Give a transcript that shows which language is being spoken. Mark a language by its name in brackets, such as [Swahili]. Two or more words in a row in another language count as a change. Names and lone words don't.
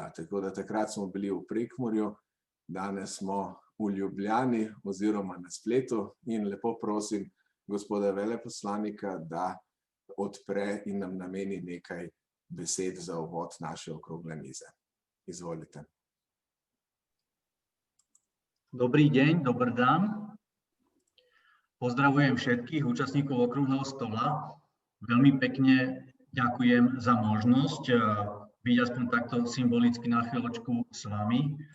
[Slovenian] Tako da takrat smo bili v Prekmurju, danes smo v Ljubljani oziroma na spletu in lepo prosim gospoda veleposlanika, da odpre in nam nameni nekaj besed za uvod naše okrogle mize. Izvolite. [Slovak] Dobrý deň, [Slovenian] dobrý dan. [Slovak] Pozdravujem všetkých účastníkov okrúhleho stola. Veľmi pekne ďakujem za možnosť byť aspoň takto symbolicky na chvíľočku s vami.